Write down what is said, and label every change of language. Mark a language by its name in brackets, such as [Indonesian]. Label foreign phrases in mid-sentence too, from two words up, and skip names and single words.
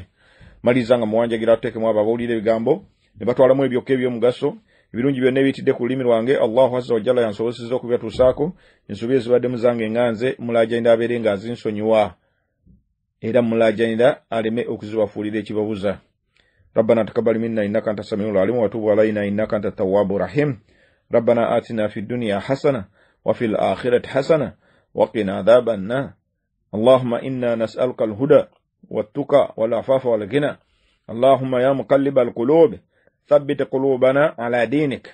[Ganda] Maliriza nga muwanjagira atuteekemu abo abawulira ebigambo ne batwalamu ebyokka eby'omugaso, ebirungi byonna ebiyitidde ku lulimi lwange. [Arabic] Allahu azza wa jalla [Ganda] yansobozesezza okubyatuusaako. Ensobi ezibadde muzange enganze mulaajanira abeere nga azinsonyiwa, era mulaajanira aleme okuzibafuulira ekibabuza. [Arabic] ربنا تقبل منا إنك أنت السميع العليم وتوب علينا إنك أنت التواب الرحيم. ربنا آتنا في الدنيا حسنة وفي الآخرة حسنة وقنا عذاب النار. اللهم إنا نسألك الهدى والتقى والعفاف والغنى. اللهم يا مقلب القلوب ثبت قلوبنا على دينك.